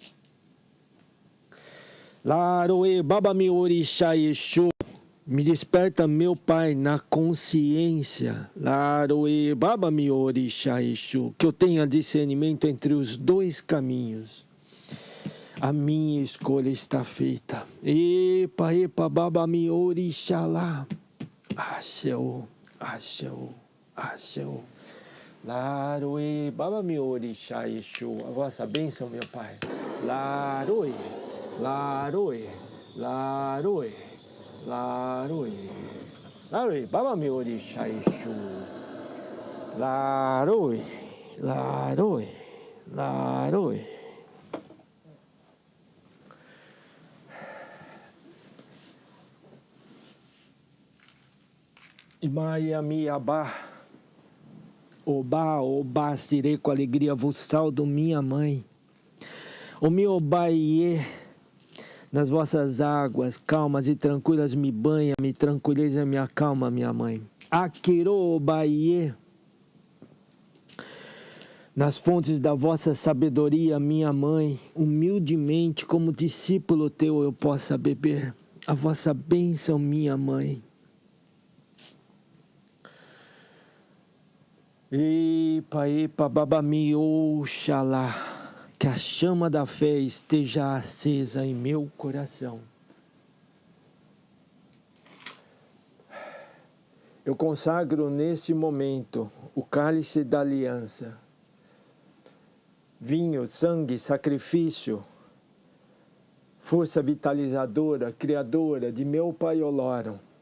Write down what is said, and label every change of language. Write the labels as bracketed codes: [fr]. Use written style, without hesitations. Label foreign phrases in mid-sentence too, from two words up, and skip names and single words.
[yo] Laroe Babami Orixá Exu. [pt] Me desperta, meu Pai, na consciência, [yo] Laroe Babami Orixá Exu, [pt] que eu tenha discernimento entre os dois caminhos. A minha escolha está feita. [yo] Epa, epa, Babami Orixalá. Axéu, Axéu, Axéu. Laroe Babami Orixá Exu. [pt] A vossa bênção, meu Pai. [yo] Laroe, Laroe, Laroe. Laroe, Laroe, Babami Orixá Exu. Laroe, Laroe, Laroe. Imaiami Abá, [pt] Obá, Obá, sirei com alegria vos saldo, minha mãe. O meu Obaiê, nas vossas águas calmas e tranquilas me banha, me tranquiliza, me acalma, minha mãe. [yo] Aquiro Obaiê, [pt] nas fontes da vossa sabedoria, minha mãe, humildemente como discípulo teu eu possa beber a vossa bênção, minha mãe. [yo] Epa, epa, Babami Oxalá, [pt] que a chama da fé esteja acesa em meu coração. eu consagro nesse momento o cálice da aliança, vinho, sangue, sacrifício, força vitalizadora, criadora de meu Pai Olórum.